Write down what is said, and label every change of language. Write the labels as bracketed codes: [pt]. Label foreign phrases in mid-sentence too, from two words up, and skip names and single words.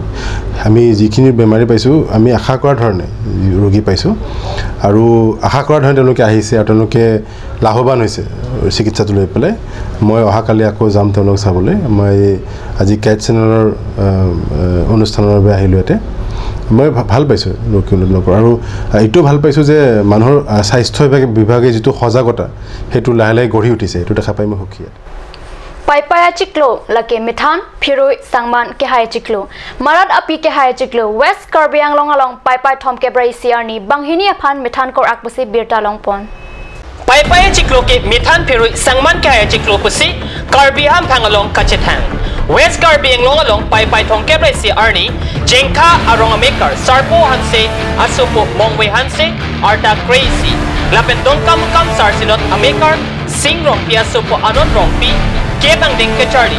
[as] আমি যিখিনি বেমাৰী পাইছো আমি আশা কৰা ধৰণে ৰোগী পাইছো আৰু আশা কৰা ধৰণে তেওঁলোকে আহিছে আৰু তেওঁলোকে লাভৱান হৈছে চিকিৎসাটো লৈ পেলাই মই অহাকালি আকৌ যাম তেওঁলোক চাবলৈ মই আজি কেট চেনেলৰ অনুষ্ঠানৰ বাবে আহিলো এতে মই ভাল পাইছো লোকসকলৰ আৰু এইটো ভাল পাইছো যে মানুহৰ স্বাস্থ্য বিভাগে যেটো সজাগতা হেতু লাহে গঢ়ি উঠিছে এটো দেখা পাই মই সুখী [mjw] Paipaya chiklo lake mithan phiroi sangman ke hai chiklo marat api ke hai chiklo West Karbi Anglong along paipai thom ke brai siarni banghini aphan mithan kor akbusi birta longpon Paipaya chiklo ke mithan phiroi sangman ke hai chiklo pusi Karbi ham phangalong kachethang West Karbi Anglong along paipai thom ke brai siarni jengkha arong maker sarpo hanse asupo mongwe hanse arta crazy lapen don kam sarsinot amaker singrong piasupo anon rongpi Kebang ding ke Charlie.